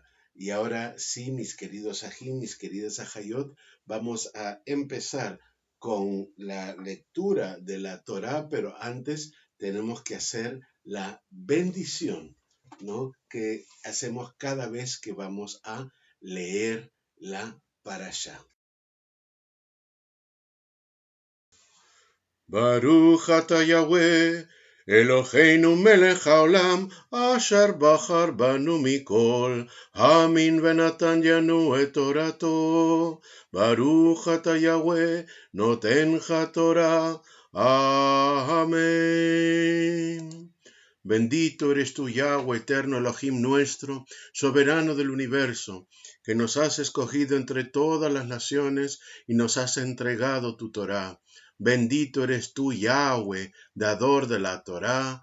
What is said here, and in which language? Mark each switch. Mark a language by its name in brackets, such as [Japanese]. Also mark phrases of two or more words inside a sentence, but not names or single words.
[Spanish] Y ahora sí, mis queridos Ajim, mis queridas Ajayot, vamos a empezar con la lectura de la Torá, pero antes tenemos que hacer la bendición, ¿no?, que hacemos cada vez que vamos a leer la Parashá. [Hebrew] ברוך אתה יהוה אלהינו מלך העולם אשר בחר בנו מכל העמים ונתן לנו את תורתו. ברוך אתה יהוה נותן התורה. [Spanish] Amén. Bendito eres tú, Yahweh, eterno Elohim nuestro, soberano del universo, que nos has escogido entre todas las naciones y nos has entregado tu Torá. Bendito eres tú, Yahweh, dador de la Torá.